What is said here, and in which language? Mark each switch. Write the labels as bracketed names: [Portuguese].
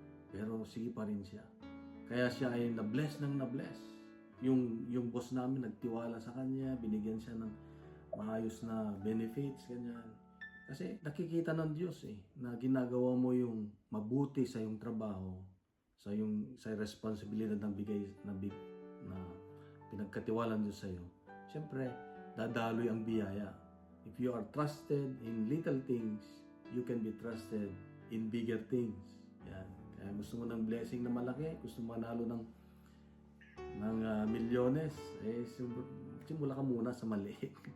[Filipino] Pero sige pa rin siya. Kaya siya ay na-bless. Yung boss namin nagtiwala sa kanya, binigyan siya ng maayos na benefits, ganyan. Kasi nakikita ng Diyos na ginagawa mo yung mabuti sa yung trabaho, sa responsibilidad ng na pinagkatiwala ng Diyos sa iyo. Siyempre, dadaloy ang biyaya. [English] If you are trusted in little things, you can be trusted in bigger things. [Filipino] Yan. Kaya gusto mo ng blessing na malaki, gusto mo manalo ng milyones, simula ka muna sa maliit.